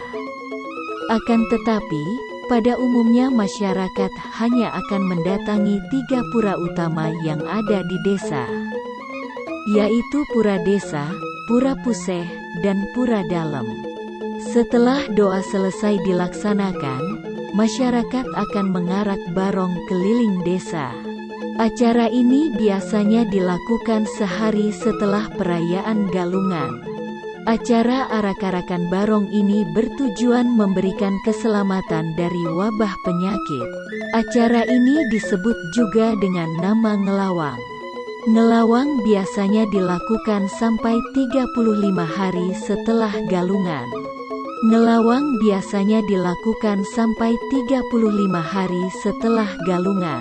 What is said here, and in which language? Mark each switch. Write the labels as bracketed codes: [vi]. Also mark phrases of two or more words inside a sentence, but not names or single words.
[id] Akan tetapi, pada umumnya masyarakat hanya akan mendatangi 3 pura utama yang ada di desa, yaitu Pura Desa, Pura Puseh, dan Pura Dalem. Setelah doa selesai dilaksanakan, masyarakat akan mengarak barong keliling desa. Acara ini biasanya dilakukan sehari setelah perayaan Galungan. Acara arak-arakan barong ini bertujuan memberikan keselamatan dari wabah penyakit. Acara ini disebut juga dengan nama ngelawang. Ngelawang biasanya dilakukan sampai 35 hari setelah Galungan. Ngelawang biasanya dilakukan sampai 35 hari setelah Galungan.